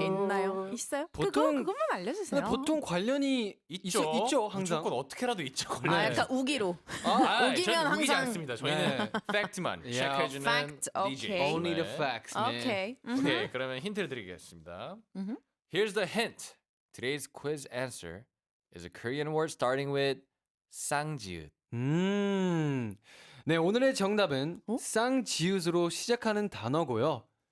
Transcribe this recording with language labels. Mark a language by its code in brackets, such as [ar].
[ko] 있나요? 있어요? 보통- 그것만 알려주세요. 근데 보통 관련이 있죠, 항상. 무조건 어떻게라도 있죠. 아 관련이. 약간 우기로. 아, 우기면 저희는 우기지 항상- 않습니다. 저희는 팩트만 [en] Yeah. [ko] 체크해주는 [en] Fact, [ko] DJ. [en] okay. Only the [ko] 네. [en] facts, man. [ko] 오케이. 오케이, 그러면 힌트를 드리겠습니다. [en] Here's the hint. Today's quiz answer is a Korean word starting with 쌍지읒. [ko] 네, 오늘의 정답은 어? 쌍지읒으로 시작하는 단어고요.